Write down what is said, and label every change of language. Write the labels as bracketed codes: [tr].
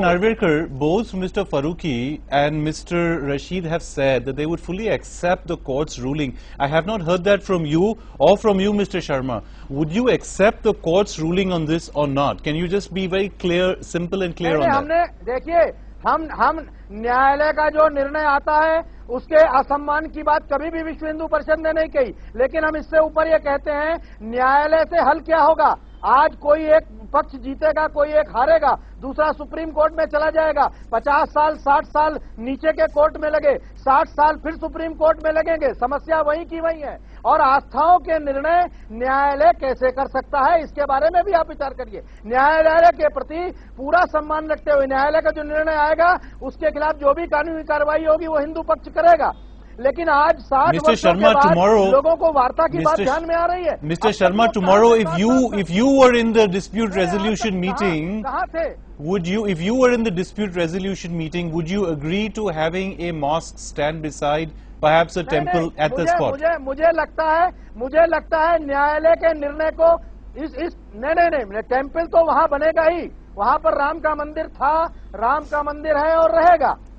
[en] Narvekar, both Mr. Farooqi and Mr. Rashid have said that they would fully accept the court's ruling. I have not heard that from you or from you, Mr. Sharma. Would you accept the court's ruling on this or not? Can you just be very clear, simple and clear on that? [hi] देखिए, हम न्यायालय का जो निर्णय आता है उसके असम्मान की बात कभी भी विश्व हिंदू परिषद ने नहीं कही, लेकिन हम इससे ऊपर ये कहते हैं न्यायालय से हल क्या होगा। आज कोई एक पक्ष जीतेगा, कोई एक हारेगा, दूसरा सुप्रीम कोर्ट में चला जाएगा, 50 साल 60 साल नीचे के कोर्ट में लगे, 60 साल फिर सुप्रीम कोर्ट में लगेंगे, समस्या वही की वही है। और आस्थाओं के निर्णय न्यायालय कैसे कर सकता है, इसके बारे में भी आप विचार करिए। न्यायालय के प्रति पूरा सम्मान रखते हुए न्यायालय का जो निर्णय आएगा उसके खिलाफ जो भी कानूनी कार्रवाई होगी वो हिंदू पक्ष करेगा। लेकिन आज 60 वर्षों के बाद लोगों को वार्ता की बात ध्यान में आ रही है। [en] Mr. Sharma, tomorrow if you were in the dispute resolution meeting, would you, if you were in the dispute resolution meeting, would you agree to having a mosque stand beside perhaps a temple at the spot? [hi] मुझे लगता है न्यायालय के निर्णय को नहीं, temple तो वहाँ बनेगा ही, वहाँ पर राम का मंदिर था, राम का मंदिर है और रहेगा।